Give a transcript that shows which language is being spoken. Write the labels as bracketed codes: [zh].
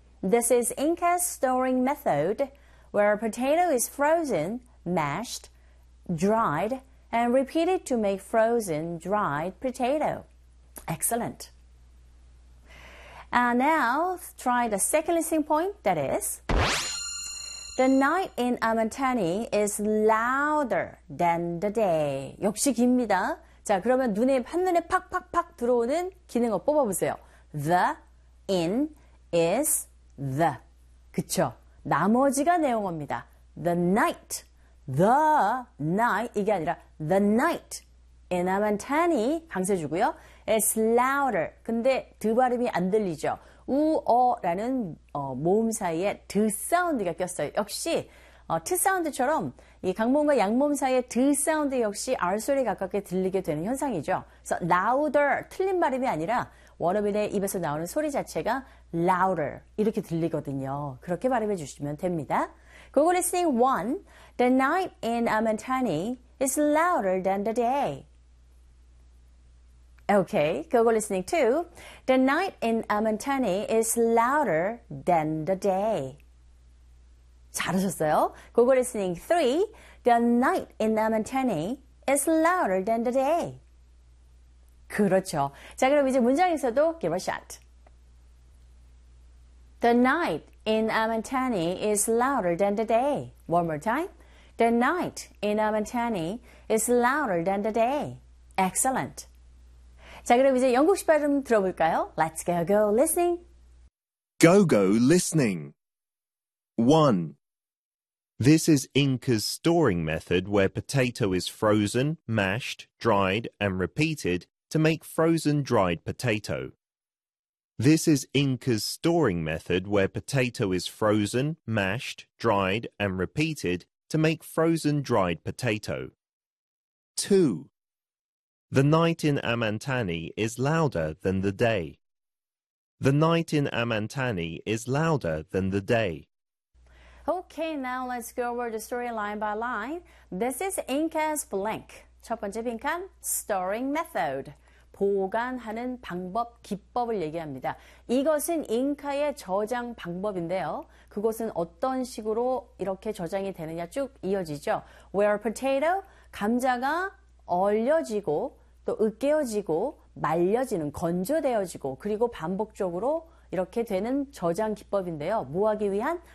[en] This is Inca's storing method where a potato is frozen, mashed, dried, and repeated to make frozen dried potato. Excellent. And now try the second listening point, that is, the night in Amantani is louder than the day. [ko] 역시 깁니다. 자, 그러면 눈에, 한눈에 팍팍팍 들어오는 기능어 뽑아보세요. [en] The, in, is, the. [ko] 그쵸? 나머지가 내용어입니다. [en] The night. The night. [ko] 이게 아니라 [en] the night in Amantani. [ko] 강세주고요. [en] is louder. [ko] 근데 드 발음이 안 들리죠. 우어라는 모음 사이에 드 사운드가 꼈어요. 역시 트 사운드처럼 이 강몸과 양몸 사이에 드 사운드 역시 R 소리에 가깝게 들리게 되는 현상이죠. [en] So louder, [ko] 틀린 발음이 아니라 원어민의 입에서 나오는 소리 자체가 louder 이렇게 들리거든요. 그렇게 발음해 주시면 됩니다. [en] Google listening 1. The night in Amantani is louder than the day. Okay, Google listening 2. The night in Amantani is louder than the day. [ko] 잘하셨어요. [en] Google listening 3. The night in Amantani is louder than the day. [ko] 그렇죠. 자, 그럼 이제 문장에서도 [en] give a shot. The night in Amantani is louder than the day. One more time. The night in Amantani is louder than the day. Excellent. [ko] 자, 그럼 이제 영국식 발음 들어볼까요? [en] Let's go, go, listening. Go, go, listening. 1. This is Inca's storing method where potato is frozen, mashed, dried, and repeated to make frozen dried potato. This is Inca's storing method where potato is frozen, mashed, dried, and repeated to make frozen dried potato. 2. The night in Amantani is louder than the day. The night in Amantani is louder than the day. Okay, now let's go over the story line by line. This is Inca's blank. [ko] 첫 번째 빈칸, [en] storing method. [ko] 보관하는 방법, 기법을 얘기합니다. 이것은 잉카의 저장 방법인데요. 그것은 어떤 식으로 이렇게 저장이 되느냐 쭉 이어지죠. [en] Where potato, [ko] 감자가 얼려지고 또 으깨어지고 말려지는, 건조되어지고 그리고 반복적으로 이렇게 되는 저장 기법인데요. 뭐 하기 위한?